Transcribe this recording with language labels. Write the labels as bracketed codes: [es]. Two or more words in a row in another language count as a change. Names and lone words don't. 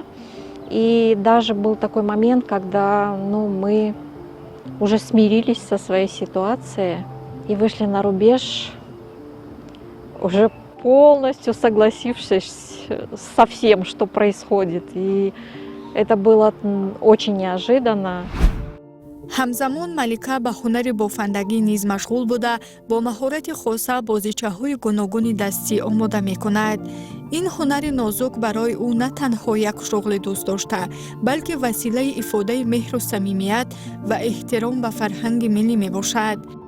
[ru] И даже был такой момент, когда мы уже смирились со своей ситуацией и вышли на рубеж, уже полностью согласившись со всем, что происходит. И это было очень неожиданно. [tg] ҳамзамон малика ба ҳунари бофандагӣ низ машғул буда бо маҳорати хоса бозичаҳои гуногуни дастӣ омода мекунад. ин ҳунари нозук барои ӯ на танҳо як шуғли дӯстдошта, балки василаи ифодаи меҳру самимият ва эҳтиром ба фарҳанги миллӣ мебошад.